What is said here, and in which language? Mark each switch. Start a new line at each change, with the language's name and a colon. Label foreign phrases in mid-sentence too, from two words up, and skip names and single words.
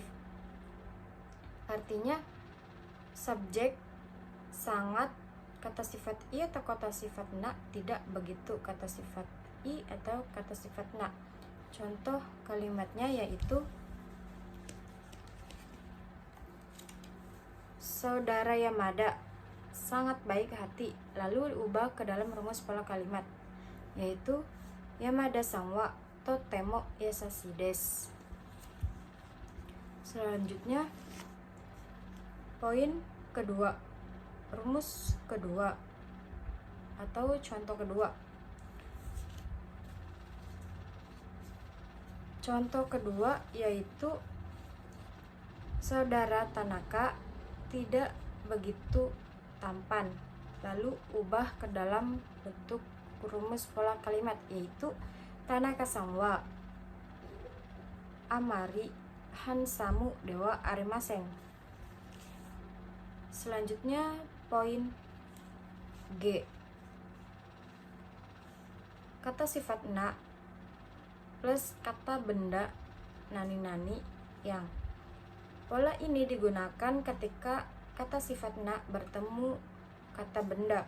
Indonesian: Artinya subjek sangat kata sifat i atau kata sifat na tidak begitu kata sifat i atau kata sifat na. Contoh kalimatnya yaitu saudara Yamada sangat baik hati, lalu diubah ke dalam rumus pola kalimat, yaitu
Japanese: 山田さんはとてもやさしいです.
Indonesian: Selanjutnya poin kedua, rumus kedua atau contoh kedua. Contoh kedua yaitu saudara Tanaka tidak begitu tampan, lalu ubah ke dalam bentuk rumus pola kalimat, yaitu
Japanese: 田中さんはあまりハンサムではありません.
Indonesian: Selanjutnya poin G. Kata sifat na plus kata benda nani-nani yang. Pola ini digunakan ketika kata sifat na bertemu kata benda.